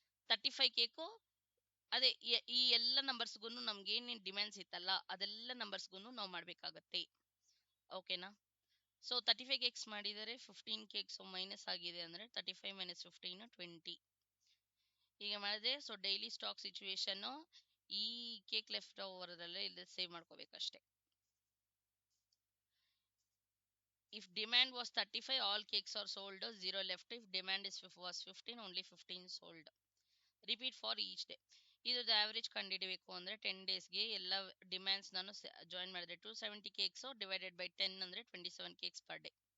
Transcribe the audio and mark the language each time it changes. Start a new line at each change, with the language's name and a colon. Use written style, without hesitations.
Kannada: 35 cake ಅದೇ ಈ ಎಲ್ಲ ನಂಬರ್ಸ್ಗೂ ನಮ್ಗೆ ಏನೇನು ಡಿಮ್ಯಾಂಡ್ಸ್ ಇತ್ತಲ್ಲ ಅದೆಲ್ಲ ನಂಬರ್ಸ್ಗೂ ನಾವು ಮಾಡ್ಬೇಕಾಗತ್ತೆ. ಓಕೆನಾ. ಸೊ 35 ಕೇಕ್ಸ್ ಮಾಡಿದರೆ 15 ಕೇಕ್ಸ್ ಮೈನಸ್ ಆಗಿದೆ ಅಂದ್ರೆ 35 ಮೈನಸ್ 15 20. ಹೀಗೆ ಮಾಡಿದ್ರೆ ಸೊ ಡೈಲಿ ಸ್ಟಾಕ್ ಸಿಚುವೇಶನ್ ಈ ಕೇಕ್ ಲೆಫ್ಟ್ ಓವರ್ ಅಲ್ಲೇ ಇಲ್ಲಿ save ಮಾಡ್ಕೋಬೇಕಷ್ಟೇ.
English: If demand was 35, all cakes are sold, 0 left. If demand was 15, only 15 sold. Repeat for each day.
Kannada: ಇದ್ರದ್ದು ಆವರೇಜ್ ಕಂಡುಹಿಡಬೇಕು ಅಂದ್ರೆ 10 ಡೇಸ್ಗೆ ಎಲ್ಲ ಡಿಮ್ಯಾಂಡ್ಸ್ ನಾನು ಜಾಯಿನ್ ಮಾಡಿದ್ರೆ 270 ಕೇಕ್ಸ್ ಡಿವೈಡೆಡ್ ಬೈ 10 ಅಂದ್ರೆ 27 ಕೇಕ್ಸ್ ಪರ್ ಡೇ.